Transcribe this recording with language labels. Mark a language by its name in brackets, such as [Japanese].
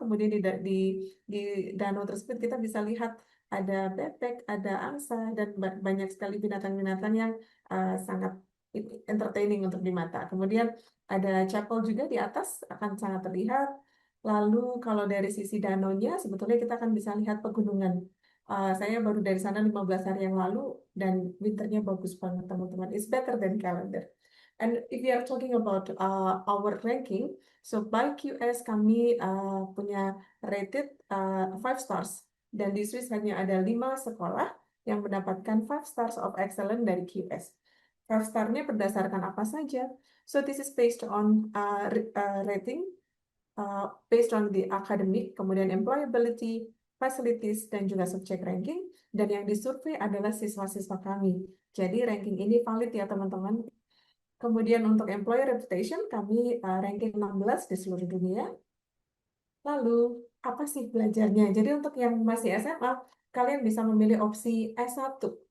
[Indonesian] Kemudian di danau tersebut kita bisa lihat ada bebek, ada angsa, dan banyak sekali binatang-binatang yang sangat entertaining untuk di mata. Kemudian ada chapel juga di atas, akan sangat terlihat. Lalu kalau dari sisi danaunya, sebetulnya kita akan bisa lihat pegunungan. Saya baru dari sana 15 hari yang lalu, dan winternya bagus banget, teman-teman. [English] It's better than calendar. And if we are talking about our ranking, so by QS [Indonesian] kami punya [English] rated 5 stars. [Indonesian] Dan di Swiss hanya ada 5 sekolah yang mendapatkan [English] 5 stars of excellence [Indonesian] dari QS. 5 star-nya berdasarkan apa saja? [English] So this is based on rating, based on the academic, [Indonesian] kemudian [English] employability, facilities, [Indonesian] dan juga [English] subject ranking. [Indonesian] Dan yang disurvei adalah siswa-siswa kami. Jadi ranking ini valid ya teman-teman. Kemudian untuk employer reputation, kami ranking 16 di seluruh dunia. Lalu, apa sih belajarnya? Jadi untuk yang masih SMA, kalian bisa memilih opsi S1.